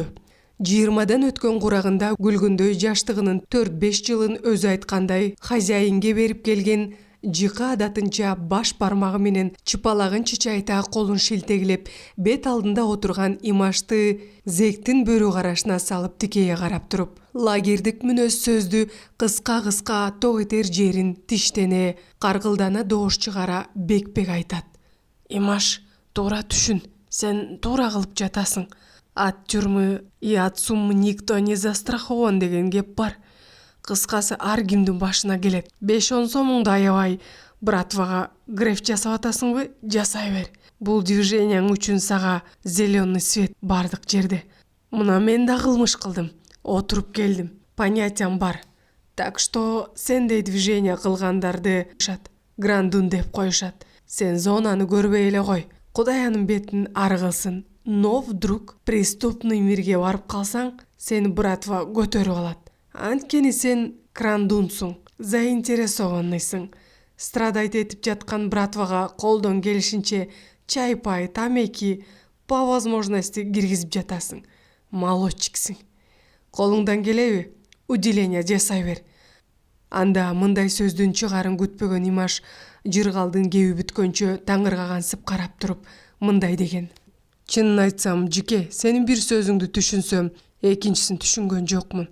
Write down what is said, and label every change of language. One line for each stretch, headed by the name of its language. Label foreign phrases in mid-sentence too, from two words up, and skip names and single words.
Kyrgyz: 20-дан өткөн курагында күлгүндөй жаштыгынын 4-5 жылын өзү айткандай хозяинге берип келген жыка адатынча баш бармагы менен чыпалагын чычайта колун шилтегилеп, бет алдында отурган Имашты зектин бөрү карашына салып тикее карап туруп, лагердик мүнөз сөздү кыска ток этер жерин тиштене, каргылдана доош чыгара бек айтат. Имаш, туура түшүн, сен туура кылып жатасың.
Russian: От тюрьмы и от суммы никто не застрахован
Kyrgyz: деген кеп бар. Кыскасы ар кимдин башына келет. 5-10 сомуңду аябай братвага греф жасап атасыңбы? Жасай бер. Бул движенияң үчүн сага
Russian: зеленый свет
Kyrgyz: бардык жерде. Мына мен да кылмыш кылдым. Отуруп келдим. Понятиям бар.
Russian: Так что
Kyrgyz: сендей движение кылгандарды грандун деп коюшат. Сен зонаны көрбөй эле кой. Кудай анын бетин ары кылсын.
Russian: Но вдруг преступный мирге
Kyrgyz: барып калсаң, сени братва көтөрүп алат. Анткени сен крандунсуң, заинтересованныйсың. Страдайт этип жаткан братвага колдон келишинче чай-пай, тамеки
Russian: по возможности
Kyrgyz: киргизип жатасың. Молодчиксиң. Колуңдан келеби? Уделение жасай бер. Анда мындай сөздүн чыгарын күтпөгөн Имаш Жыргалдын кеби бүткөнчө таңыргагансып карап туруп мындай деген. Чынын айтсам, Жике, сенин бир сөзүңдү түшүнсөм, экинчисин түшүнгөн жокмун.